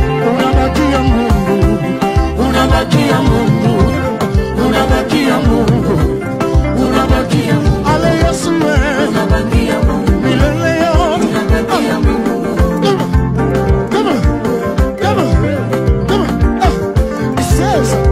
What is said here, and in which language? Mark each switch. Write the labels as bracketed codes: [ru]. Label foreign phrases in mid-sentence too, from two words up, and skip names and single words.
[sw] Unabakia Mungu, unabakia Mungu, unabakia Mungu, unabakia Mungu. Ale Yesu we, milele yote. [en] Come on, come on, come on, come on. Ah, it says,